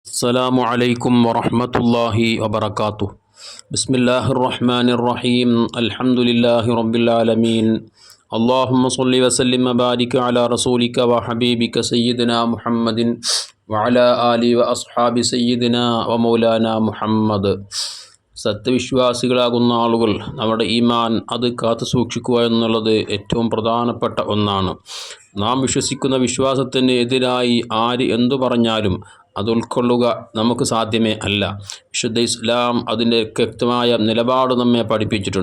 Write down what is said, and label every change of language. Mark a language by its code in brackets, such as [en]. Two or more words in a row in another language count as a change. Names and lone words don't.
[ar] السلام عليكم ورحمة الله وبركاته. بسم الله الرحمن الرحيم. الحمد لله رب العالمين. اللهم صل وسلم وبارك على رسولك وحبيبك سيدنا محمد وعلى آله وأصحاب سيدنا ومولانا محمد. [ml] സത്യവിശ്വാസികളാകുന്ന ആളുകൾ നമ്മുടെ ഈമാൻ അത് കാത്തു സൂക്ഷിക്കുക എന്നുള്ളത് ഏറ്റവും പ്രധാനപ്പെട്ട ഒന്നാണ്. നാം വിശ്വസിക്കുന്ന വിശ്വാസത്തിന് എതിരായി ആര് എന്തു പറഞ്ഞാലും അത് ഉൾക്കൊള്ളുക നമുക്ക് സാധ്യമേ അല്ല. വിശുദ്ധ ഇസ്ലാം അതിൻ്റെ വ്യക്തമായ നിലപാട് നമ്മെ പഠിപ്പിച്ചിട്ടുണ്ട്.